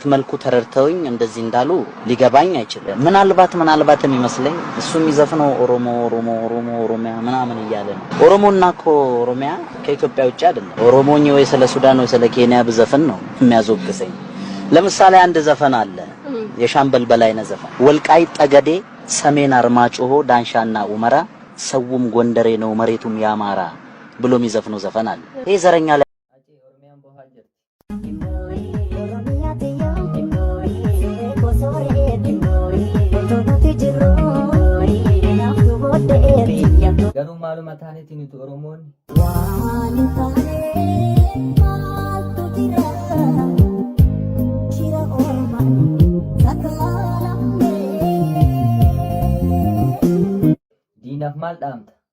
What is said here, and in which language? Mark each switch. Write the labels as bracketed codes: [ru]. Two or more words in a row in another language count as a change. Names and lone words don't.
[am] መልኩ ተረድተውኝ እንደዚህ እንዳሉ ሊገባኝ አይችልም። ምናልባትም ይመስለኝ እሱ የሚዘፍነው ኦሮሚያ ምናምን እያለ ነው። ኦሮሞና እኮ ኦሮሚያ ከኢትዮጵያ ውጭ አይደለም። ኦሮሞኝ ወይ ስለ ሱዳን ወይ ስለ ኬንያ ብዘፍን ነው የሚያዞግሰኝ። ለምሳሌ አንድ ዘፈን አለ፣ የሻምበል በላይነህ ዘፈን፣ ወልቃይት ጠገዴ፣ ሰሜን አርማጭሆ፣ ዳንሻና ኡመራ፣ ሰውም ጎንደሬ ነው መሬቱም ያማራ ብሎ የሚዘፍነው ዘፈን አለ። ይሄ ዘረኛ [om] Garuu maaluma taaneeti nuti Oromoon diinaaf maal dhaamta?